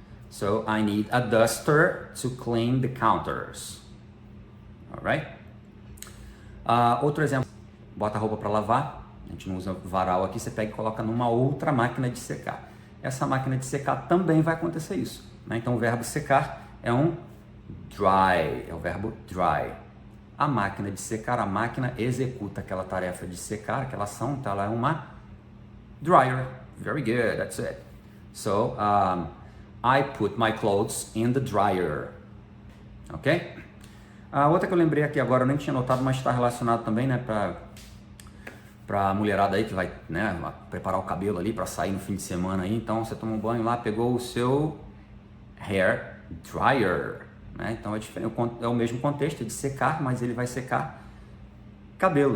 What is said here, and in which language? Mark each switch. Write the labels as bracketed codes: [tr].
[en] So, I need a duster to clean the counters, alright? [pt] Outro exemplo, bota a roupa para lavar, a gente não usa varal aqui, você pega e coloca numa outra máquina de secar. Essa máquina de secar também vai acontecer isso, né? Então o verbo secar é um dry, é o verbo dry. A máquina de secar, a máquina executa aquela tarefa de secar, aquela ação, então ela é uma dryer. [en] Very good, that's it. So, I put my clothes in the dryer. Ok? [pt] A outra que eu lembrei aqui agora, eu nem tinha notado, mas está relacionado também, né, para a mulherada aí que vai, né, preparar o cabelo ali para sair no fim de semana aí. Então você toma um banho lá, pegou o seu hair dryer, né? Então é diferente, é o mesmo contexto, é de secar, mas ele vai secar cabelo.